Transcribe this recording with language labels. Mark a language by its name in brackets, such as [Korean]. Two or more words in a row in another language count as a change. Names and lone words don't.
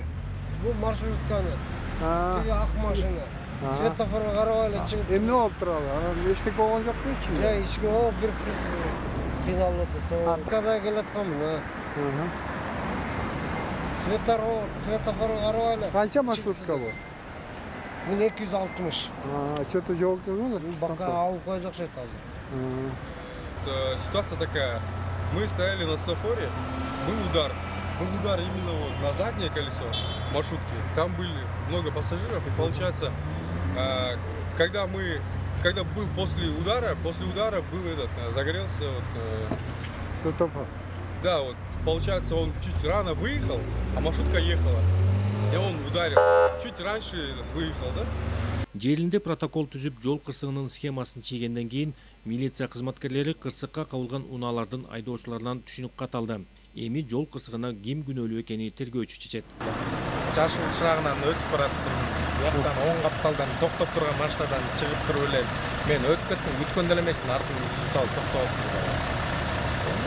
[Kyrgyz] Бул маршрутканы. Тиги ак машина. Светофорго карабай эле чыгып. Эмне болуп турабы? Анан эчтеке болгон жокпу ичинде? Жай ичке бир кыз кыйналып атат. Када келатканмын. Светофорго карабай эле. Канча маршрутка бу? 1260. Что-то жол келген? Бака алып койдук окшойт азыр. [Russian] Ситуация такая. Мы стояли на светофоре, был удар. Был удар именно вот на заднее колесо маршрутки. Там были много пассажиров, и получается, когда был после удара был загорелся Светофор. Да, вот получается, он чуть рано выехал, а маршрутка ехала. И он ударил. Чуть раньше выехал, да? [Kyrgyz] Жеринде протокол түзүп, жол кырсыгынын схемасын чийгенден кийин милиция кызматкерлери кырсыкка кабылган унаалардын айдоочуларынан түшүнүк кат алды. Эми жол кырсыгына ким күнөөлүү экени тергөөчү чечет. Жашыл шырагынан өтүп бараттым. Бияктан оң капталдан токтоп турган машинадан чыгып туруп эле мен өтүп кеттим, күткөн деле эмесмин, артымды сүз салып токтоп.